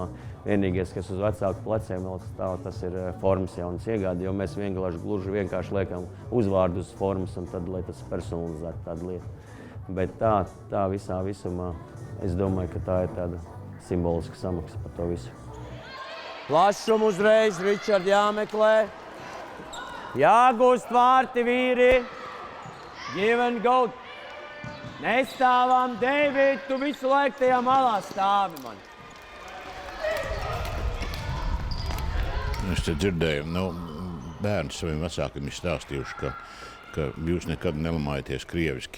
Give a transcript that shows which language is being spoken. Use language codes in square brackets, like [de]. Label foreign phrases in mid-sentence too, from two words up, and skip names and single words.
[lv] Vienīgais, kas uz vecāku pleciem vēl stāv, tas ir formas jaunas iegāde, jo mēs gluži vienkārši liekam uzvārdu uz formas un tad, lai tas personalizētu tādu lietu. Bet tā visā visumā, es domāju, ka tā ir tāda simboliska samaksa par to visu. Plašumu uzreiz, Ričard, jāmeklē. Jāgūst vārti, vīri. [en] Give and go. [lv] Nestāvām, Deivid, tu visu laiku tajā malā stāvi man. Es te dzirdēju, bērni saviem vecākiem ir stāstījuši, ka jūs nekad nelamājaties krieviski.